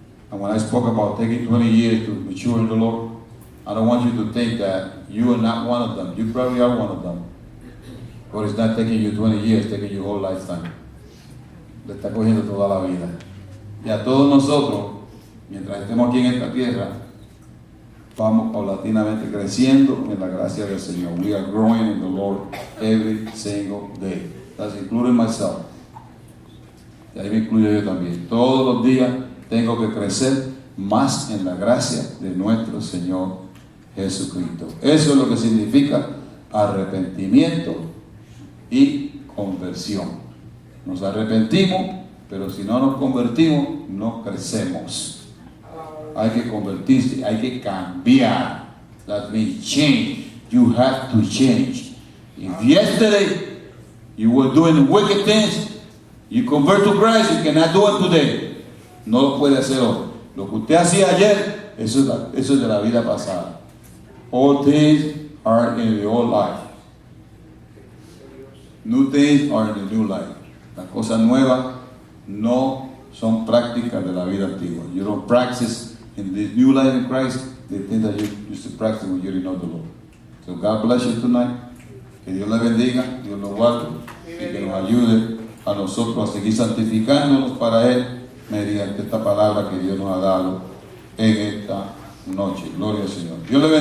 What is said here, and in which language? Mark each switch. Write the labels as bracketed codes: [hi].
[en] And when I spoke about taking 20 years to mature in the Lord, I don't want you to think that you are not one of them. You probably are one of them. But it's not taking you 20 years, taking your whole lifetime. [es] Le está cogiendo toda la vida. Y a todos nosotros, mientras estemos aquí en esta tierra, vamos paulatinamente creciendo en la gracia del Señor. [en] We are growing in the Lord every single day. That's including myself. [es] Y ahí me incluyo yo también. Todos los días tengo que crecer más en la gracia de nuestro Señor Jesucristo. Eso es lo que significa arrepentimiento y conversión. Nos arrepentimos, pero si no nos convertimos, no crecemos. Hay que convertirse, hay que cambiar. [en] That means change. You have to change. If yesterday you were doing wicked things, you convert to Christ, you cannot do it today. [es] No lo puede hacer hoy. Lo que usted hacía ayer, eso es de la vida pasada. [en] All things are in the old life. New things are in the new life. [es] Las cosas nuevas no son prácticas de la vida antigua. [en] You don't practice in this new life in Christ the things that you used to practice when you didn't know the Lord. So God bless you tonight. [es] Que Dios le bendiga, Dios lo guarde y que nos ayude a nosotros a seguir santificándonos para Él mediante esta palabra que Dios nos ha dado en esta noche. Gloria al Señor. Dios le bendiga.